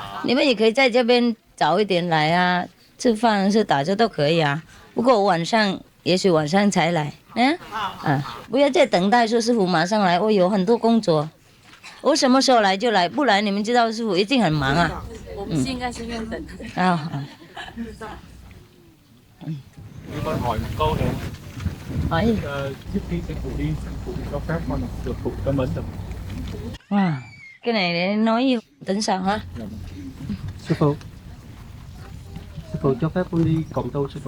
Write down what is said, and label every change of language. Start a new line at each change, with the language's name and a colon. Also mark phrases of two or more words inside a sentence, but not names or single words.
Chinese: 你们也可以在这边早一点来啊，吃饭是打车都可以啊。不过我晚上，也许晚上才来。不要再等待说师傅马上来，我有很多工作。我什么时候来就来，不来你们知道师傅一定很忙啊。我们現在先等。
Vietnamese: Cho con hỏi một câu này. Hỏi gì? Trước khi sư phụ cho phép con được phụ cấm ấn được. Cái này để nói với tỉnh sao hả? Sư phụ cho phép con đi cộng tu sư phụ.